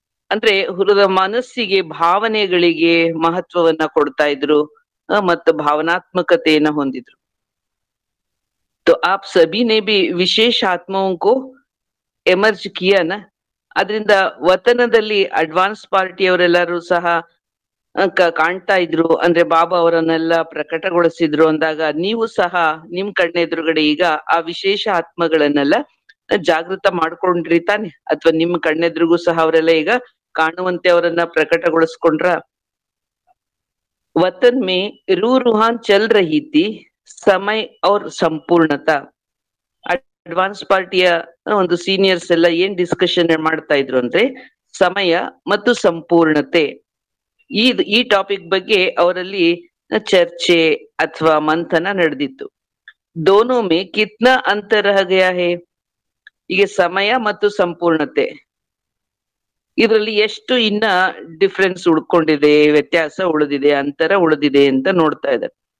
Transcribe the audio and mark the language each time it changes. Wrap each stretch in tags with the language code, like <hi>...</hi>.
<kn>ಅಂದ್ರೆ ಮನಸ್ಸಿಗೆ, ಭಾವನೆಗಳಿಗೆ ಮಹತ್ವವನ್ನ ಕೊಡ್ತಾ ಇದ್ರು ಮತ್ತು ಭಾವನಾತ್ಮಕತೆಯನ್ನ ಹೊಂದಿದ್ರು.</kn> <hi>तो आप सभी ने भी विशेष आत्माओं को ಎಮರ್ಜ್ ಕಿಯಾನ.</hi> <kn>ಅದರಿಂದ ವತನದಲ್ಲಿ ಅಡ್ವಾನ್ಸ್ ಪಾರ್ಟಿಯವರೆಲ್ಲರೂ ಸಹ ಕಾಣ್ತಾ ಇದ್ರು, ಅಂದ್ರೆ ಬಾಬಾ ಅವರನ್ನೆಲ್ಲ ಪ್ರಕಟಗೊಳಿಸಿದ್ರು ಅಂದಾಗ ನೀವು ಸಹ ನಿಮ್ ಕಣ್ಣೆದುರುಗಡೆ ಈಗ ಆ ವಿಶೇಷ ಆತ್ಮಗಳನ್ನೆಲ್ಲ ಜಾಗೃತ ಮಾಡ್ಕೊಂಡ್ರಿ ತಾನೆ, ಅಥವಾ ನಿಮ್ ಕಣ್ಣೆದುರಿಗೂ ಸಹ ಅವರೆಲ್ಲ ಈಗ ಕಾಣುವಂತೆ ಅವರನ್ನ ಪ್ರಕಟಗೊಳಿಸ್ಕೊಂಡ್ರ.</kn> <hi>वतन में रूह रूहान चल रही थी समय और संपूर्णता.</hi> <kn>ಅಡ್ವಾನ್ಸ್ ಪಾರ್ಟಿಯ ಒಂದು ಸೀನಿಯರ್ಸ್ ಎಲ್ಲ ಏನ್ ಡಿಸ್ಕಷನ್ ಮಾಡ್ತಾ ಇದ್ರು ಅಂದ್ರೆ ಸಮಯ ಮತ್ತು ಸಂಪೂರ್ಣತೆ. ಈ ಟಾಪಿಕ್ ಬಗ್ಗೆ ಅವರಲ್ಲಿ ಚರ್ಚೆ ಅಥವಾ ಮಂಥನ ನಡೆದಿತ್ತು.</kn> <hi>ದೋನೋ ಮೇ ಕಿತ್ನಾ ಅಂತರ ರಹ ಗಯಾ ಹೈ.</hi> <kn>ಈಗ ಸಮಯ ಮತ್ತು ಸಂಪೂರ್ಣತೆ ಇದರಲ್ಲಿ ಎಷ್ಟು ಇನ್ನ ಡಿಫ್ರೆನ್ಸ್ ಉಳ್ಕೊಂಡಿದೆ, ವ್ಯತ್ಯಾಸ ಉಳಿದಿದೆ, ಅಂತರ ಉಳಿದಿದೆ ಅಂತ ನೋಡ್ತಾ ಇದ್ದಾರೆ.</kn>